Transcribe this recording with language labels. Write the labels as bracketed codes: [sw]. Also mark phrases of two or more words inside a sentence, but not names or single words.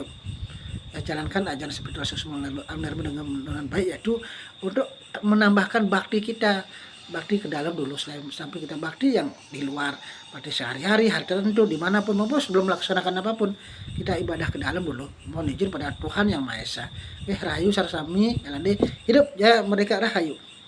[id] Ya, jalankan ajaran spiritual dengan baik, yaitu untuk menambahkan bakti kita, bakti ke dalam dulu sampai kita bakti yang di luar, bakti sehari-hari, hari tertentu, dimanapun maupun sebelum melaksanakan apapun, kita ibadah ke dalam dulu, mohon izin pada Tuhan yang Maha Esa. Rahayu sarsami elande hidup ya mereka rahayu.